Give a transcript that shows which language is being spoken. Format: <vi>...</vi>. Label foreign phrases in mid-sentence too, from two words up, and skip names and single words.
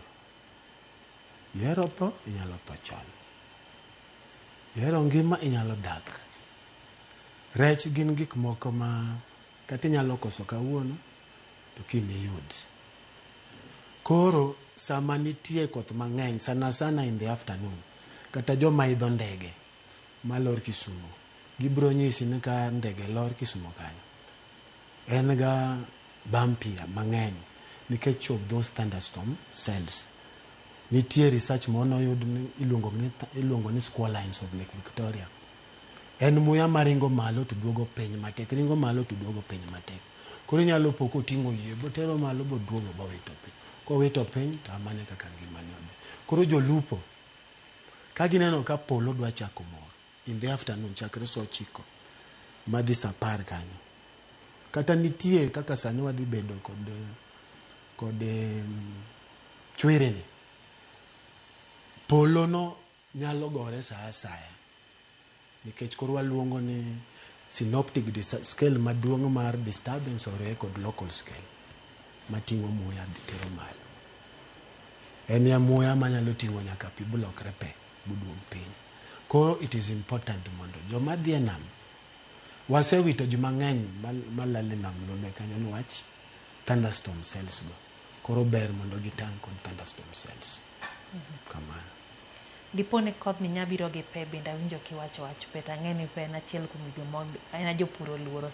<luo>Ihero tho, inyalo tho chon. Ihero ngima, inyalo dak. Rech gin gik moko ma kata inyalo koso kawuono to kiny iyud. Koro sama nitie koth mang'eny, sana</luo> <en>in the afternoon,</en> <luo>kata joma idho ndege malor Kisumu, gibiro nyisi ni ka ndege lor Kisumu kanyo, en ga bumpy mang'eny nikech</luo> <en>of those thunderstorm cells.</en> <luo>Nitie research monoyud ni iluongo ni</luo> <en>squall lines of Lake Victoria.</en> <luo>En muya maringo malo to duogo piny matek, ringo malo to duogo piny matek. Koro inyalo po koting'o yie botero malo boduogo bowito piny. Kowito piny to amane kaka ngimane odhi. Koro jolupo ka gineno ka polo dwa chako mor</luo> <en>in the afternoon</en> <luo>chakre saa 9 madhi saa 10 kanyo, kata nitie kaka sani wadhi bedo kod chwere ni, polo no nyalo gore saa asaya, nikech koro waluongo ni</luo> <en>synoptic scale</en> <luo>maduong' mar disturbance oriwe kod</luo> <en>local scale</en> <luo>mating'o muya dhi tero malo. En ya muya manyalo ting'o nyaka pi bulokre pe buduog piny. Koro</luo> <en>it is important</en> <luo>mondo joma dhi e nam, wasewito ji mang'eny malal e nam lone kanyo niwach</luo> <en>thunderstorm cells</en> <luo>go. Koro ber mondo gitang' kod</luo> <en>thunderstorm cells.</en> <luo>Kamano. Dipo ni koth ni nyabiro gi pe, bende awinjo kiwacho wach pe, tang'e ni pe en achiel kuom gigo ma aina jopur oluoro.</luo>